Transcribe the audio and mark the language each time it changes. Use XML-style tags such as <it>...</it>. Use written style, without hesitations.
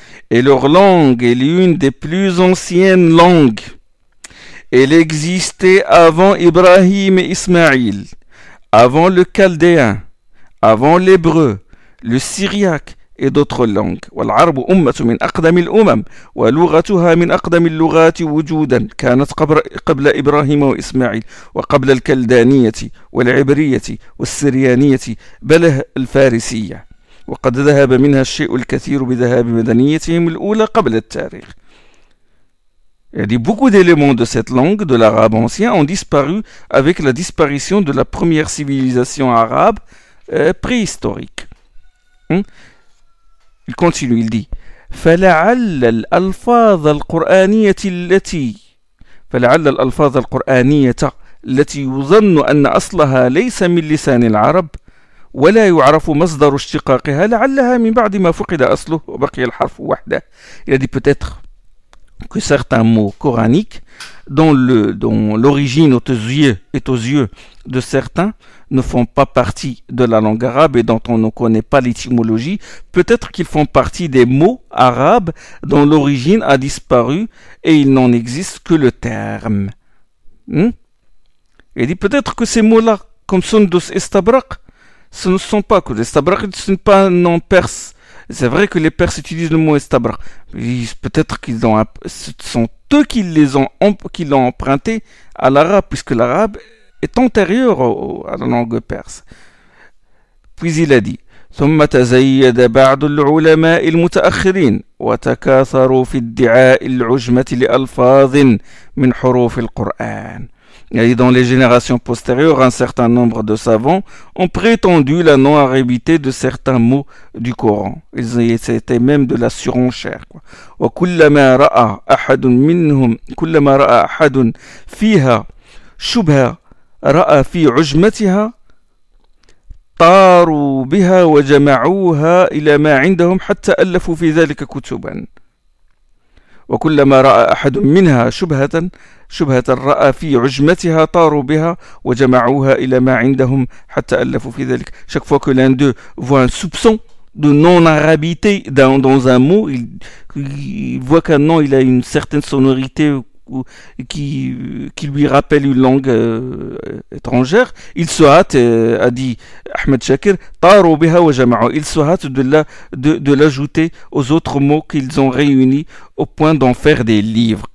<fr>Et leur langue est l'une des plus anciennes langues. Elle existait avant Ibrahim et Ismaïl, avant le chaldéen, avant l'hébreu, le syriaque et d'autres langues.</fr> <ar>والعرب أمة من أقدم الأمم ولغتها من أقدم اللغات وجودا كانت قبل إبراهيم وإسماعيل وقبل الكلدانية والعبرية والسريانية بل الفارسية وقد ذهب منها الشيء الكثير بذهاب مدنيتهم الأولى قبل التاريخ.</ar> <fr>Il dit beaucoup d'éléments de cette langue, de l'arabe ancien, ont disparu avec la disparition de la première civilisation arabe préhistorique. Il continue, il dit</fr> <ar>فلعل الألفاظ القرآنية التي يظن أن أصلها ليس من لسان العرب ولا يعرف مصدر اشتقاقها لعلها من بعد ما فقد أصله وبقي الحرف وحده.</ar> <fr>Il a dit peut-être que certains mots coraniques dont l'origine est aux yeux de certains ne font pas partie de la langue arabe et dont on ne connaît pas l'étymologie. Peut-être qu'ils font partie des mots arabes dont l'origine a disparu et il n'en existe que le terme. Il dit peut-être que ces mots-là, comme Sundus et Stabrak, ce ne sont pas que les Stabrak, ce n'est pas un nom perse. C'est vrai que les Perses utilisent le mot estabrak. Peut-être ce sont eux qui l'ont emprunté à l'arabe, puisque l'arabe est antérieur à la langue perse. Puis il a dit</fr> <ar>ثم تزيد بعض العلماء المتأخرين وتكاثروا في ادعاء العجمة لألفاظ من حروف القرآن.</ar> <fr>Et dans les générations postérieures, un certain nombre de savants ont prétendu la non-arabité de certains mots du Coran. C'était même de la surenchère.</fr> <ar>وكلما رأى أحد فيها شبهة رأى في عجمتها طاروا بها وجمعوها إلى ما عندهم حتى ألفوا في ذلك كتبا. وكلما رأى أحد منها شبهة رأى في عجمتها طاروا بها وجمعوها إلى ما عندهم حتى ألفوا في ذلك.</ar> <fr>Chaque fois que l'un d'eux voit un soupçon de non-arabité dans un mot, il voit qu'un nom il a une certaine sonorité qui lui rappelle une langue étrangère, il se hâte, a dit Ahmed Shakir,</fr> <ar>طاروا بها وجمعوا,</ar> <fr>il se hâte de l'ajouter aux autres mots qu'ils ont réunis au point d'en faire des livres.</fr>